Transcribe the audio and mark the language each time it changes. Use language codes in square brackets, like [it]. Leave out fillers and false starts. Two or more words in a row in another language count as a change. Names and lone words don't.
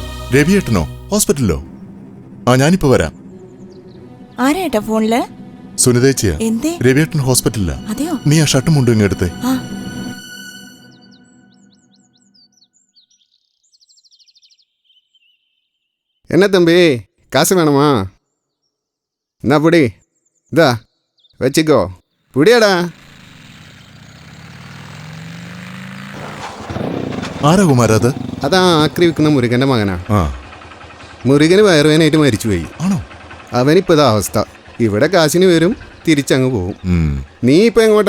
[ml] രവിയേട്ടനോ? ഹോസ്പിറ്റലിലോ? ആ, ഞാനിപ്പോ വരാം. ആരാ ഫോണില്? സുനിതേച്ചിയാ. എന്തേ? രവിയേട്ടൻ ഹോസ്പിറ്റലിലാ. അതെയോ? നീ ആ ഷർട്ടും മുണ്ടും ഇങ്ങെടുത്തേ. ആ. [ta] என்ன தம்பி, காசு வேணுமா? என்ன புடி, இதா வச்சுக்கோ. புடியாடா. [ml] ആരാ കുമാരാ അത്? അതാ ആക്രി വിൽക്കുന്ന മുരുകൻ്റെ മകനാ. ആ. മുരുകന് വയറുവേനായിട്ട് മരിച്ചുപോയി. ആണോ? അവനിപ്പോ ഇതാ അവസ്ഥ. ഇവിടെ കാശിന് വരും, തിരിച്ചങ്ങ് പോവും. ഉം. നീ ഇപ്പൊ എങ്ങോട്ടാ?